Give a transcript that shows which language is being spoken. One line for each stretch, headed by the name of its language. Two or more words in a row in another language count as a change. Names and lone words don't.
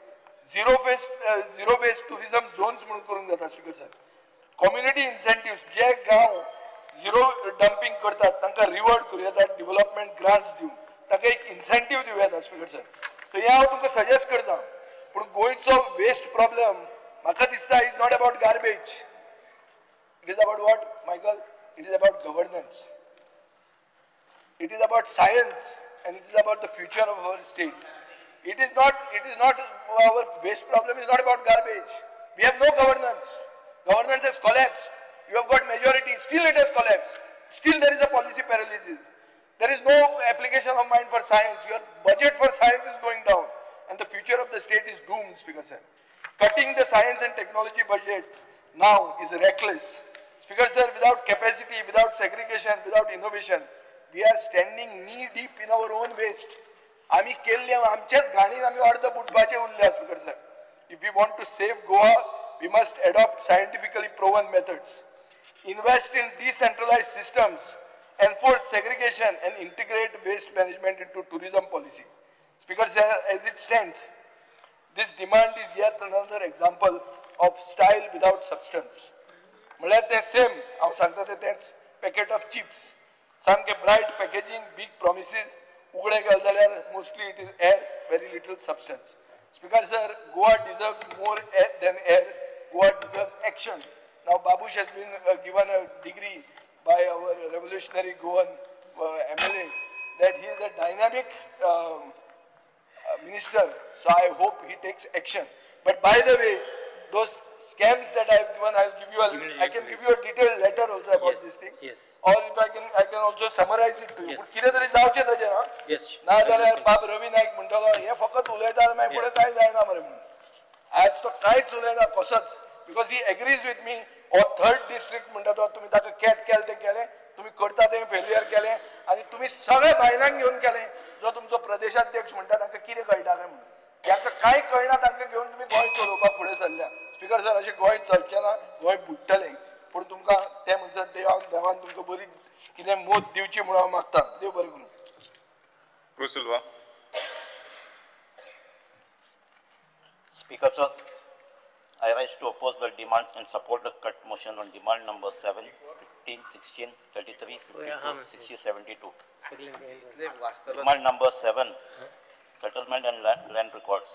English: zero waste tourism zones
Konkani: म्हणून करूंक जाता.
English: Speaker sir community incentives
Konkani: जे गांव
English: zero dumping
Konkani: करतात तांकां रिवॉर्ड करूं येता.
English: development grants
Konkani: दिवन तांकां एक इन्सेंटीव दिवं येता.
English: Speaker sir so
Konkani: हें हांव तुमकां सजेस्ट करता. पूण गोंयचो
English: waste problem
Konkani: म्हाका दिसता
English: is not about garbage. It is about what Michael? It is about governance. It is about science and it is about the future of our state. It is not our waste problem is not about garbage. We have no governance. Governance has collapsed. You have got majority, still it has collapsed. Still there is a policy paralysis. There is no application of mind for science. Your budget for science is going down and the future of the state is doomed, Speaker sir. Cutting the science and technology budget now is reckless. Speaker sir, without capacity, without segregation, without innovation, we are standing knee deep in our own waste.
Konkani: आम्ही केल्ले आमच्याच घाणीन आम्ही अर्ध बुडपाचे उरले.
English: Speaker sir if we want to save Goa we must adopt scientifically proven methods, invest in decentralized systems, enforce segregation and integrate waste management into tourism policy. Speaker sir, as it stands, this demand is yet another example of style without substance.
Konkani: म्हळ्यार ते सेम हांव सांगता तेच
English: packet of chips
Konkani: सामके
English: bright packaging, big promises,
Konkani: उगडे गेले जाल्यार
English: mostly it is air, very little substance. Speaker sir, Goa deserves more than air. Goa deserves action. नाउ Babush has been given a degree by our revolutionary Goan MLA that he is a dynamic minister. So I hope he takes action. But by the way, those scams that I have given, I can give you a detailed letter also about this thing. Yes. Or if I can also summarize it to you.
Konkani: But कितें तरी जावचें ताजेर हां.
English: Yes.
Konkani: ना जाल्यार बाब रवी नायक म्हणटलो हे फकत उलयता मागीर फुडें कांय जायना मरे म्हणून. आज तो कांयच उलयना कसोच.
English: because he agrees with me.
Konkani: और 3rd डिस्ट्रिक्ट म्हणटा तो तुमी ताका कॅट केलें तें केलें, तुमी करता तें फेल्युअर केलें आनी तुमी सगळे बायलांक घेवन केलें. जो तुमचो प्रदेशाध्यक्ष म्हणटा तांकां कितें कळटा काय म्हणून. तांकां कांय कळना तांकां घेवन तुमी गोंय चलोवपाक फुडें सरल्या.
English: Speaker sir
Konkani: अशें गोंय चलचें ना, गोंय बुडटलें. पूण तुमकां तें म्हणसर देवान तुमकां बरी कितें मोद दिवची म्हणून हांव मागता. देव बरें करूं. Silva.
English: Speaker sir, I rise to oppose the demands and support the cut motion on demand number 7, 15, 16, 33, 52, 60, 72. Demand number 7, settlement and land records.